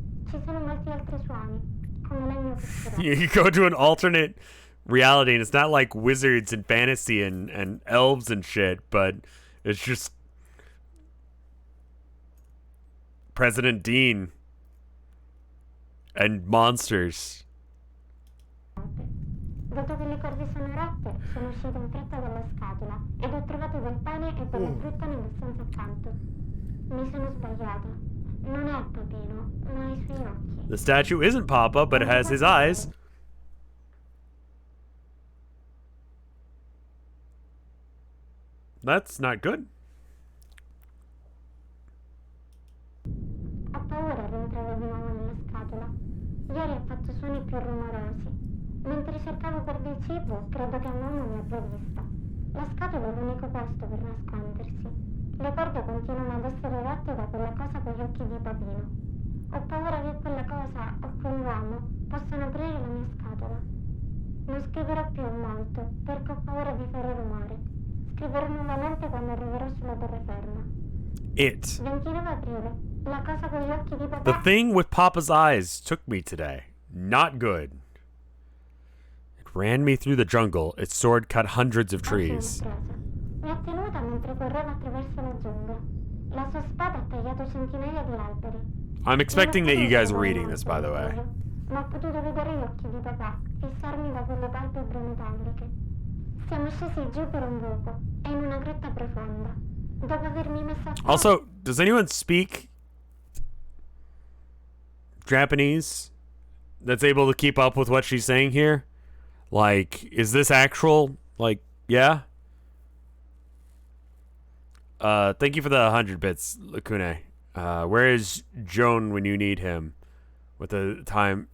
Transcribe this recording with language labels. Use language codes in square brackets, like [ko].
[it] Ci sono molti altri suoni, come legno che [en] You go to an alternate reality, and it's not like wizards and fantasy and elves and shit, but it's just President Dean and monsters. [it] Dato che le corde sono rotte, sono uscito in fretta dalla scatola ed ho trovato del pane e della frutta nella stanza accanto. Mi sono sbagliata. Non è Papino, ma ha I suoi occhi. [en] The statue isn't Papa, but it has his eyes. That's not good. [it] Ho paura di entrare di nuovo nella scatola. Ieri ha fatto suoni più rumorosi. Mentre cercavo per del cibo, credo che mamma mi abbia vista. La scatola è l'unico posto per nascondersi. Le corde continuano ad essere rotte da quella cosa con gli occhi di Papino. Ho paura che quella cosa o quell'uomo possano aprire la mia scatola. Non scriverò più molto, perché ho paura di fare rumore. Scriverò nuovamente quando arriverò sulla terraferma. [en] It. [it] 29 aprile. La cosa con gli occhi di papà. [en] The thing with Papa's eyes took me today. Not good. It ran me through the jungle. Its sword cut hundreds of trees. [it] Mi ha tenuta mentre correva attraverso la giungla. La sua spada ha tagliato centinaia di alberi. [en] I'm expecting that you guys are reading this, by the way. [it] Ma ho potuto vedere gli occhi di papà fissarmi da quelle palpebre metalliche. Siamo scesi giù per un buco e in una grotta profonda. Dopo avermi messo a [en] Also, does anyone speak Japanese that's able to keep up with what she's saying here? Like, is this actual? Like, yeah? Thank you for the 100 bits, Lakune. Where is Joan when you need him? With the time...